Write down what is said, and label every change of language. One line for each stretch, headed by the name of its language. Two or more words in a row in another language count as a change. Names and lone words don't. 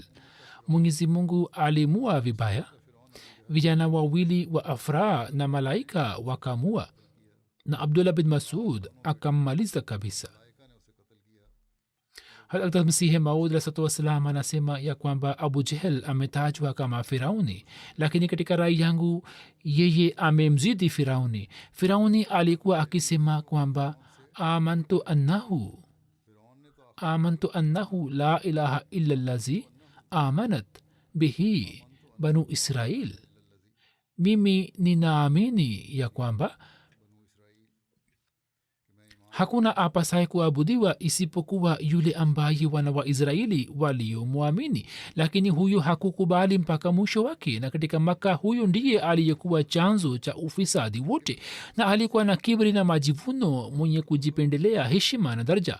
Swahili: mwenyezi mungu alimua vibaya. vijana wawili wa afra na malaika wakamua, na abdullah bin masud akammaliza kabisa. hata masihi maud
Arabic: عليه السلام
Swahili: anasema ya kwamba abu jehel ametajwa kama firauni, lakini katika rai yangu yeye amemzidi firauni. firauni alikuwa akisema kwamba
Arabic: آمنت أنه لا إله إلا الذي آمنت به بنو إسرائيل,
Swahili: mimi ninaamini ya kwamba hakuna apasaye kuabudiwa isipokuwa yule ambaye wana wa israeli waliomwamini. Lakini huyu hakukubali mpaka mwisho wake, na katika maka huyu ndiye aliyekuwa chanzo cha ufisadi wote, na alikuwa na kibri na majivuno, mwenye kujipendelea heshima na daraja.